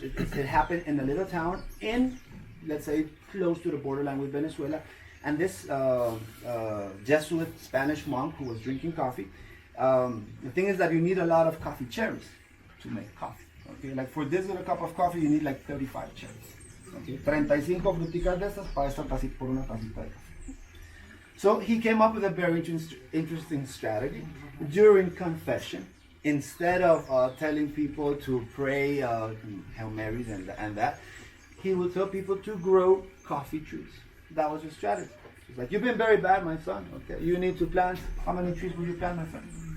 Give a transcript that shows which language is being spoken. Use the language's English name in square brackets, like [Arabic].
[English] It happened in a little town in, let's say, close to the borderline with Venezuela. And this Jesuit Spanish monk who was drinking coffee, the thing is that you need a lot of coffee cherries to make coffee. Okay, like for this little cup of coffee, you need like 35 cherries. [Spanish] Okay, 35 fruticas de estas para esta tacita, por una tacita de café. [English] So he came up with a very interesting strategy. During confession, instead of telling people to pray Hail Marys and that, he would tell people to grow coffee trees. That was his strategy. He's like, you've been very bad, my son. Okay, you need to plant. How many trees will you plant, my friend?